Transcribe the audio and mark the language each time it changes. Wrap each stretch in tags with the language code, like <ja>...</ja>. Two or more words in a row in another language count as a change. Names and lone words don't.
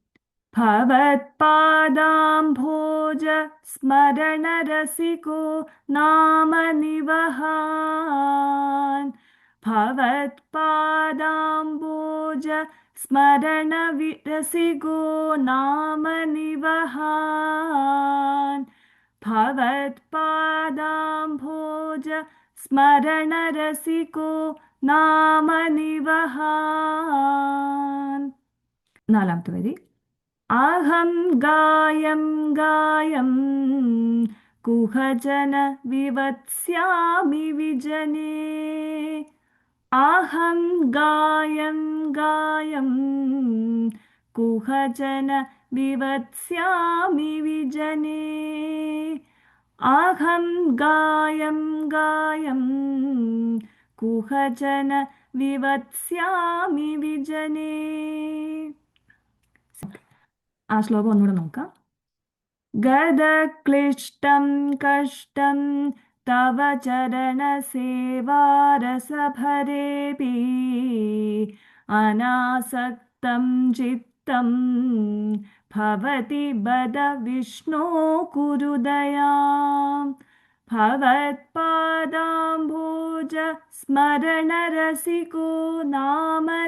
<sa>ഭവത്പാദാംഭോജ സ്മരണരസികോ നാമ നിവഹാൻ ഭവത്പാദാംഭോജ സ്മരണരസികോ നാമ നിവഹാൻ ഭവത്പാദാംഭോജ സ്മരണരസികോ നാമ നിവഹാൻ.</sa> <ml>നാലാമത്തെ വരി.</ml> <sa>അഹം ഗായം कुहजन विवत्स्यामि विजने अहं गायं गायं कुहजन विवत्स्यामि विजने अहं गायं गायं कुहजन വിവത്സ്യാമി വിജനേ.</sa> <ml>ആ ശ്ലോകം ഒന്നുകൂടെ നോക്കാം.</ml> <sa>ഗദക്ലിഷ്ടം കഷ്ടം തവ ചരണസേവാരസഭരേപി അനാസക്തം ചിത്തം ഭവതി ബദ വിഷ്ണോ കുരുദയാം ഭവത്പാദാംബോജ സ്മരണരസികോ നാമ</sa>